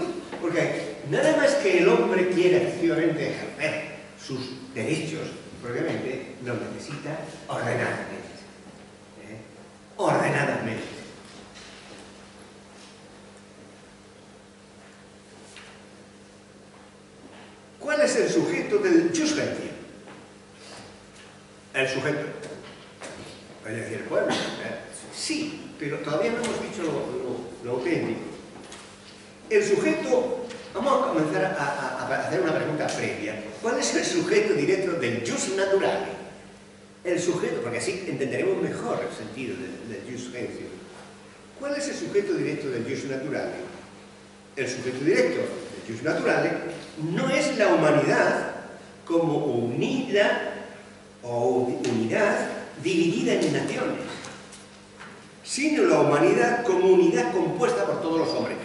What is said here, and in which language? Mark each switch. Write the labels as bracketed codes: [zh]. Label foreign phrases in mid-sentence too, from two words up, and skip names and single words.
[es] Porque nada más que el hombre quiera efectivamente ejercer sus derechos propiamente nos necesita ordenadamente. Ordenadamente. ¿Cuál es el sujeto del [la] jus gentium? [es] El sujeto. Voy a decir el pueblo. Sí, pero todavía no hemos dicho lo auténtico. El sujeto, vamos a comenzar a hacer una pregunta previa. ¿Cuál es el sujeto directo del [la] jus naturale? [es] El sujeto, porque así entenderemos mejor el sentido del [la] jus gentium. [es] ¿Cuál es el sujeto directo del [la] jus naturale? [es] El sujeto directo del [la] jus naturale [es] no es la humanidad como unidad dividida en naciones, sino la humanidad como unidad compuesta por todos los hombres.